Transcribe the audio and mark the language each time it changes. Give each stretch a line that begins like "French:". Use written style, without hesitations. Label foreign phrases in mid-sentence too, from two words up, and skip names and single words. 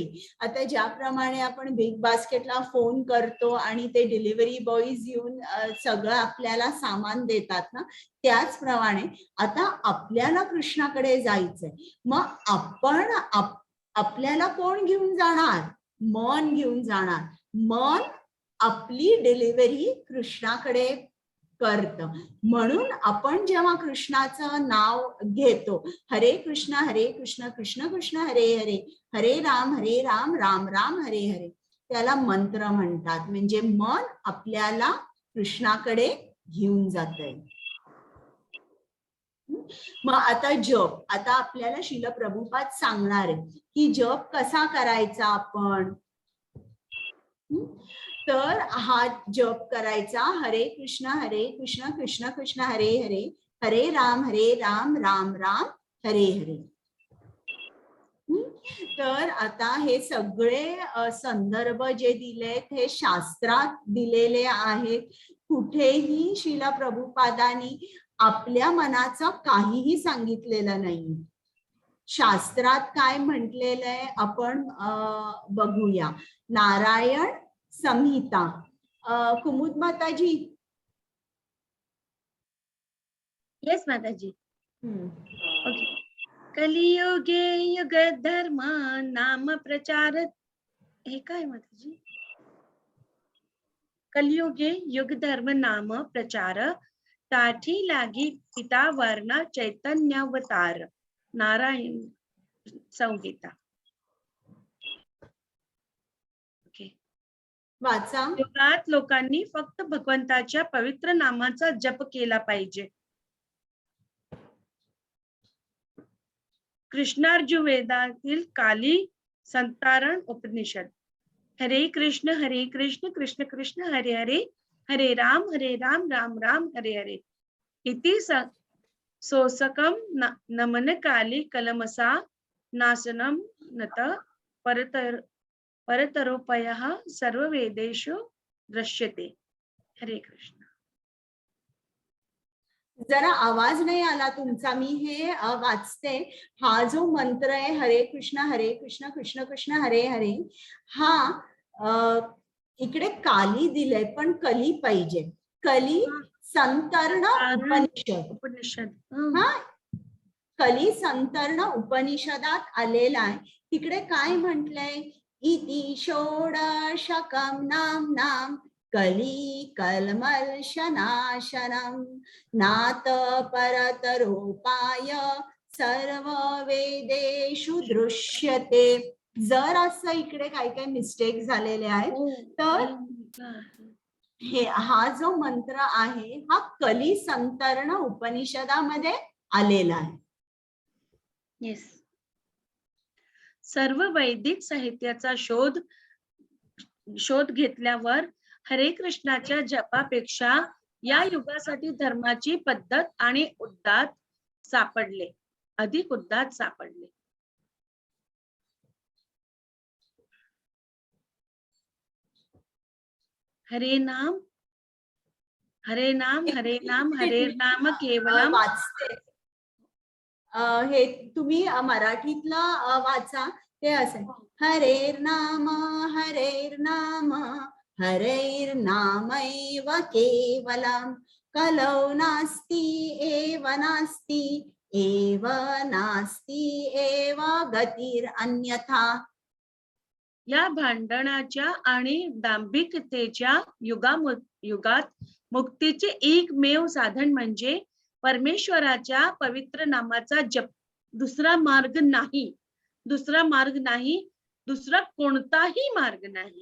Marathi: आता ज्याप्रमाणे आपण बिग बास्केटला फोन करतो आणि ते डिलिव्हरी बॉईज येऊन सगळं आपल्याला सामान देतात ना, त्याचप्रमाणे आता आपल्याला कृष्णाकडे जायचंय. मग आपण आपल्याला कोण घेऊन जाणार? मन घेऊन जाणार. मन आपली डिलिव्हरी कृष्णाकडे करत. म्हणून आपण जेव्हा कृष्णाचं नाव घेतो,
Sanskrit: हरे कृष्ण कृष्ण कृष्ण हरे हरे, हरे राम राम राम हरे हरे,
Marathi: त्याला मंत्र म्हणतात. म्हणजे मन आपल्याला कृष्णाकडे घेऊन जातंय. मग आता जप, आता आपल्याला श्रील प्रभुपाद सांगणार आहे की जप कसा करायचा आपण. तर हा जप करायचा
Sanskrit: हरे कृष्ण कृष्ण कृष्ण हरे हरे, हरे राम राम राम हरे हरे.
Marathi: तर आता हे सगळे संदर्भ जे दिलेत हे शास्त्रात दिलेले आहेत. कुठेही श्रील प्रभुपादांनी आपल्या मनाचं काहीही सांगितलेलं नाही. शास्त्रात काय म्हटलेलं आहे आपण बघूया. नारायण संहिता, कुमुद माताजी. येस माताजी. ओके.
Bangla: কলিযুগে যুগ ধর্ম নাম প্রচার,
Marathi: हे काय माताजी?
Bangla: কলিযুগে যুগ ধর্ম নাম প্রচার, তাঠি লাগি পিতা বর্ণ চৈতন্যাবতার.
Marathi: नारायण संहिता. ओके. वाचा. युगात लोकांनी फक्त भगवंताच्या पवित्र नामाचा जप केला पाहिजे. कृष्णार्जुवेदातील काली संतारण उपनिषद.
Sanskrit: हरे कृष्ण कृष्ण कृष्ण हरे हरे, हरे राम राम राम हरे हरे. इति सोसकम नमन काली कलमसा नाशनम नत परतरोपयः सर्ववेदेषु दृश्यते. हरे कृष्ण.
Marathi: जरा आवाज नाही आला तुमचा, मी हे वाचते. हा जो मंत्र आहे
Sanskrit: हरे कृष्ण कृष्ण कृष्ण हरे हरे,
Marathi: हा इकडे काली दिलंय पण कली पाहिजे. कली संतर्ण उपनिषद. हा, कली संतर्ण उपनिषदात आलेला आहे. तिकडे काय म्हटलंय?
Sanskrit: इति षोडशकं नाम कली कल्मषनाशनम नात परतरोपाय सर्व वेदेषु दृश्यते.
Marathi: जर असं इकडे काय काय मिस्टेक झालेले आहेत. तर हा जो मंत्र आहे हा कली संतर्ण उपनिषदामध्ये आलेला आहे. येस. सर्व वैदिक साहित्याचा शोध घेतल्यावर हरे कृष्णाच्या जपापेक्षा या युगासाठी धर्माची पद्धत आणि अधिक उद्दात सापडले.
Sanskrit: हरे नाम हरे नाम केवलम.
Marathi: वाचते हे तुम्ही मराठीतलं वाचा.
Sanskrit: ते असेल हरेर नाम हरैर्नामैव केवलम कलौ नास्ति एव नास्ति एव गतिर् अन्यथा.
Marathi: या भांडणाच्या आणि दांभिकतेच्या युगात मुक्तीचे एकमेव साधन म्हणजे परमेश्वराच्या पवित्र नामाचा जप. दुसरा मार्ग नाही, दुसरा कोणताही मार्ग नाही.